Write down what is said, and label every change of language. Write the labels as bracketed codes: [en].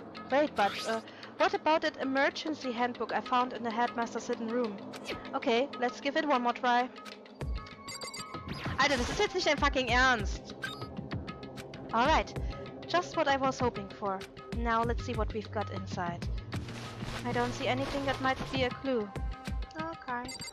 [en] Wait, but what about that emergency handbook I found in the headmaster's hidden room? Okay, let's give it one more try. [de] Alter, das ist jetzt nicht dein fucking Ernst. [en] Alright, just what I was hoping for. Now let's see what we've got inside. I don't see anything that might be a clue. Okay.